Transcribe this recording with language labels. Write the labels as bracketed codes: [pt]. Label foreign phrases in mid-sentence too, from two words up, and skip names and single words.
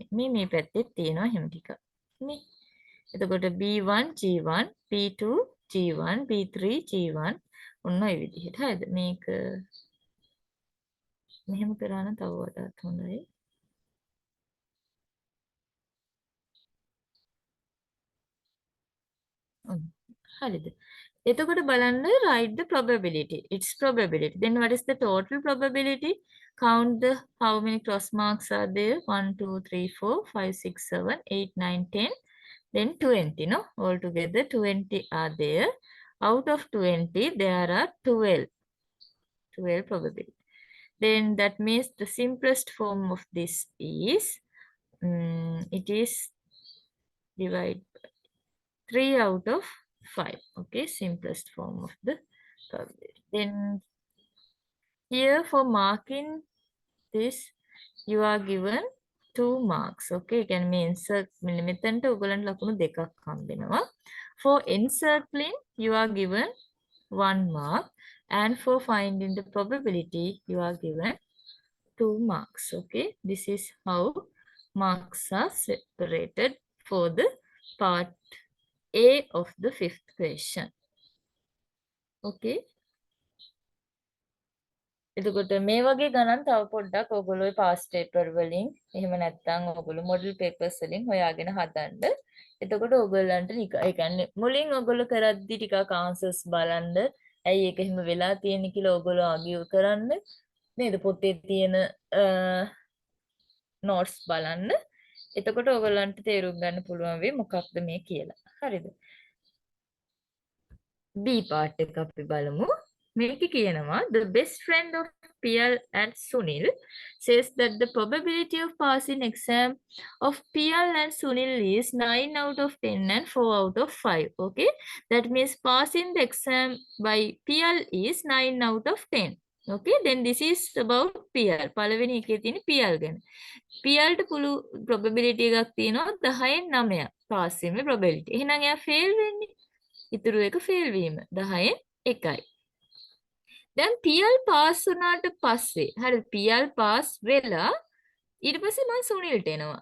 [si] මේ පැත්තේ තියෙනවා හැම ටිකක්. මේ එතකොට B1 G1 B2 G1 B3 G1 ඔන්න ඔය විදිහට. හරිද? මේක මෙහෙම කරා නම් තව වඩාත් හොඳයි. හරිද? එතකොට බලන්න [en] write the probability. Its probability. Then what is the total probability? Count the how many cross marks are there? 1, 2, 3, 4, 5, 6, 7, 8, 9, 10. Then 20, no? Altogether 20 are there. Out of 20, there are 12 probability. Then that means the simplest form of this is, it is divide 3 out of 5. Okay, simplest form of the probability. Then here for marking this, you are given 2 marks. Okay, can mean insert [si] මෙතනට ඔයගලන්ට ලකුණු දෙකක් හම්බෙනවා. [en] For encircling, you are given 1 mark, and for finding the probability, you are given 2 marks. Okay, this is how marks are separated for the part A of the 5th question. Okay. [si] එතකොට මේ වගේ ගණන් තව පොඩ්ඩක් ඔයගොල්ලෝ [en] pass paper [si] වලින් එහෙම නැත්නම් ඔයගොල්ලෝ [en] model papers [si] වලින් හොයාගෙන හදන්න. එතකොට ඔයගොල්ලන්ට ඒ කියන්නේ මුලින් ඔයගොල්ලෝ කරද්දි ටිකක් ආන්සර්ස් බලන්න. ඇයි ඒක එහෙම වෙලා තියෙන්නේ කියලා ඔයගොල්ලෝ ආගියු කරන්න. නේද? පොතේ තියෙන නෝට්ස් බලන්න. එතකොට ඔයගොල්ලන්ට තේරුම් ගන්න පුළුවන් වෙයි මොකක්ද මේ කියලා. හරිද? B part එක අපි බලමු. මේක කියනවා [en] the best friend of Piyal and Sunil says that the probability of passing exam of Piyal and Sunil is 9 out of 10 and 4 out of 5. Okay, that means passing the exam by Piyal is 9 out of 10. Okay, then this is about PL. [si] පළවෙනි එකේ තියෙන PL ගැන. PL ට පුළු probability එකක් තියෙනවා 10න් 9ක් pass වීමේ probability. එහෙනම් එයා fail වෙන්නේ. ඉතුරු එක fail වීම 10න් 1යි. දැන් PL pass වුණාට පස්සේ හරි PL pass වෙලා ඊට පස්සේ මම සුනිල්ට එනවා.